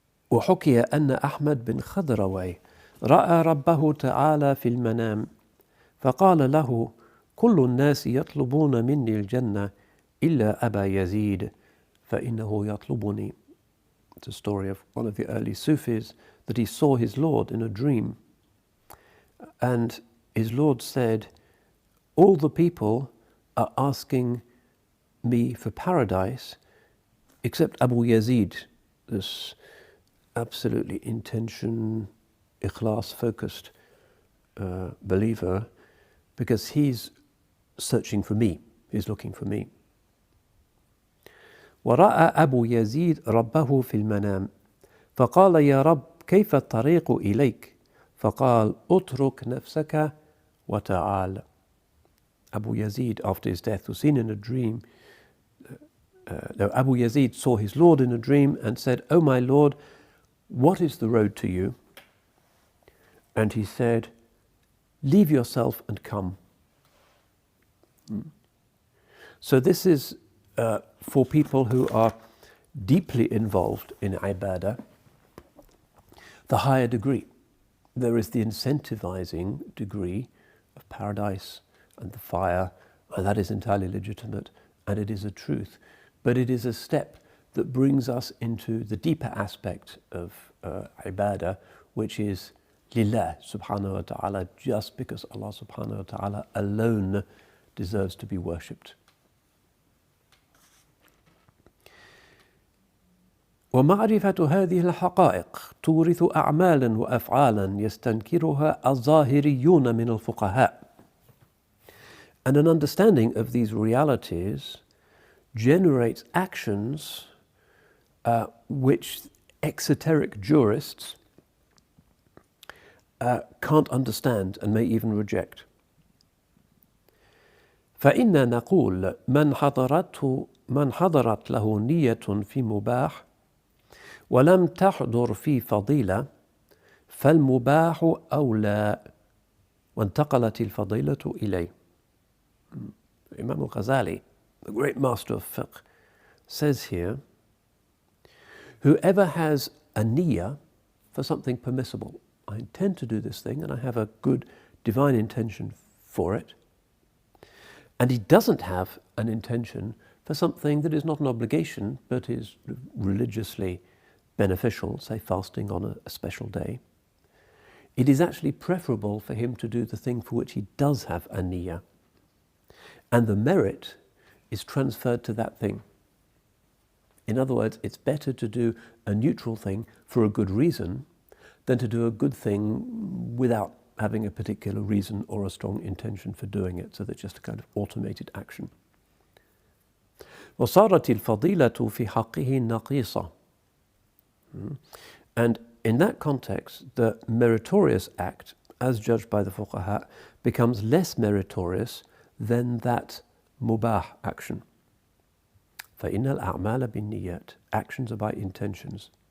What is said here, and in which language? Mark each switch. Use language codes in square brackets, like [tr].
[ar] وحكي أن أحمد بن خضروي رأى ربه تعالى في المنام فقال له كل الناس يطلبون مني الجنة إلا أبا يزيد فإنه يطلبني. [en] It's a story of one of the early Sufis that he saw his Lord in a dream, and his Lord said, all the people are asking me for paradise except Abu Yazid, this absolutely intention, ikhlas focused believer, because he's searching for me, he's looking for me. [ar] ورأى أبو يزيد ربه في المنام فقال يا رب كيف الطريق إليك فقال اترك نفسك وتعال. [en] Abu Yazid, after his death, was seen in a dream. Abu Yazid saw his Lord in a dream and said, "O my Lord, what is the road to you?" And he said, "Leave yourself and come." So this is for people who are deeply involved in ibadah, the higher degree. There is the incentivizing degree of paradise and the fire, and that is entirely legitimate, and it is a truth. But it is a step that brings us into the deeper aspect of ibadah, which is lillah subhanahu wa ta'ala, just because Allah subhanahu wa ta'ala alone deserves to be worshipped. [ar] ومعرفة هذه الحقائق تورث أعمالا وأفعالا يستنكرها الظاهريون من الفقهاء. [en] And an understanding of these realities generates actions which exoteric jurists can't understand and may even reject. [ar] فإننا نقول من حضرت له نية في مباح ولم تحضر في فضيلة فالمباح أولى وانتقلت الفضيلة إليه. [en] Imam Ghazali, the great master of fiqh, says here, whoever has a niyyah for something permissible, I intend to do this thing and I have a good divine intention for it, and he doesn't have an intention for something that is not an obligation but is religiously beneficial, say fasting on a special day, it is actually preferable for him to do the thing for which he does have a niyyah. And the merit is transferred to that thing. In other words, it's better to do a neutral thing for a good reason than to do a good thing without having a particular reason or a strong intention for doing it, so that's just a kind of automated action. [ar] وصارت الفضيلة في حقه نقيصة. [en] And in that context, the meritorious act, as judged by the fuqaha, becomes less meritorious than that mubah action. [ar] فَإِنَّ الْأَعْمَالَ بِالنِّيَّاتِ. [en] Actions are by intentions.